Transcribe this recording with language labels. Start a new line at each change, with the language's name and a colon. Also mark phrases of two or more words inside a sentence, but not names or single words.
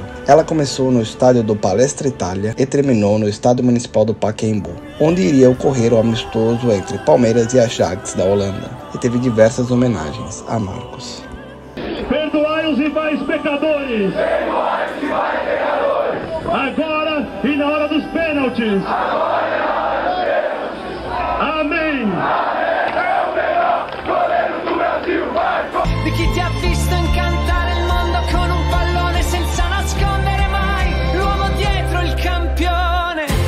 Portuguese: Ela começou no estádio do Palestra Itália e terminou no estádio municipal do Pacaembu, onde iria ocorrer o amistoso entre Palmeiras e Ajax da Holanda, e teve diversas homenagens a Marcos. Perdoai os rivais pecadores. Perdoai os rivais pecadores. Agora e na hora dos pênaltis. Agora e na hora dos pênaltis. Amém. É o melhor goleiro do Brasil, Marcos.
Italian: Di chi ti ha visto incantare il mondo con un pallone senza nascondere mai l'uomo dietro il campione.